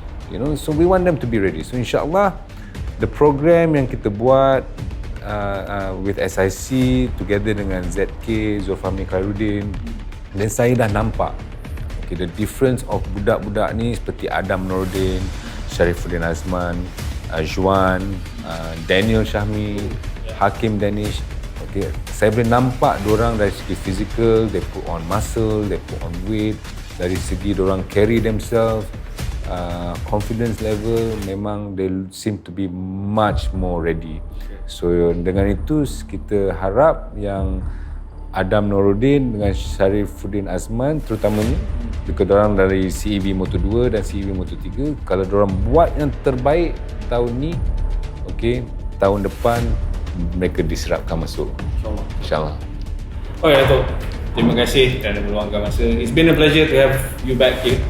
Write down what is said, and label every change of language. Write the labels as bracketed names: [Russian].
[English] You know, so we want them to be ready. So insyaAllah, the program [Malay] yang kita buat [English] with SIC together dengan ZK, Zulfahmi Khairuddin, [Malay] dan saya dah nampak [English] okay, the difference of [Malay] budak-budak ni seperti [English] Adam Nordin, Sharifuddin Azman, Juan, Daniel Syahmi, Hakim Danish. [Malay] Okay, saya boleh nampak diorang dari segi physical, [English] they put on muscle, they put on weight. [Malay] Dari segi diorang [English] carry themselves, confidence level, [Malay] memang [English] they seem to be much more ready. [Malay] So dengan itu kita harap yang Adam Noruddin dengan Sharifuddin Azman terutamanya, because diorang dari CEV Moto2 dan CEV Moto3, kalau diorang buat yang terbaik tahun ni, okay, tahun depan mereka diserapkan masuk. InsyaAllah. Okay, Dato'. Terima kasih kerana meluangkan masa. [English] It's been a pleasure to have you back here.